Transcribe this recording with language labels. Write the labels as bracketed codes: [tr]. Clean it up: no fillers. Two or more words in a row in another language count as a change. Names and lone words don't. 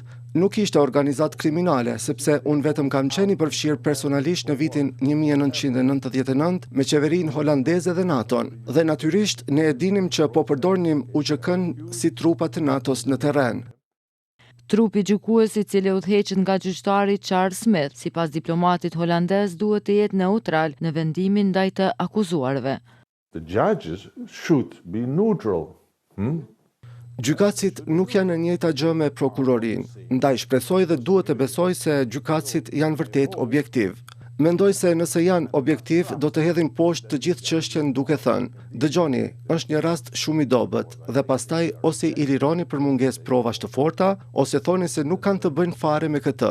[sq] Nuk ishte organizatë kriminale, sepse unë vetëm kam qenë i përfshirë personalisht në vitin 1999 me qeverinë holandeze dhe NATO-n. Dhe natyrisht ne e dinim që po përdornim UÇK-n si trupa të NATO-s në terren. Trupi gjykues i cili udhëheqet nga gjyqtari Charles Smith, sipas diplomatit holandez, duhet të jetë neutral në vendimin ndaj të akuzuarve. [en] The judges should be neutral. [sq] Gjykatësit nuk janë në njëjta gjë me prokurorinë, ndaj shpresoj dhe duhet të besoj se gjykatësit janë vërtet objektiv. Mendoj se nëse janë objektiv, do të hedhin poshtë të gjithë çështjen duke thënë: "Dëgjoni, është një rast shumë i dobët", dhe pastaj ose i lironi për mungesë provash të forta, ose thoni se nuk kanë të bëjnë fare me këtë.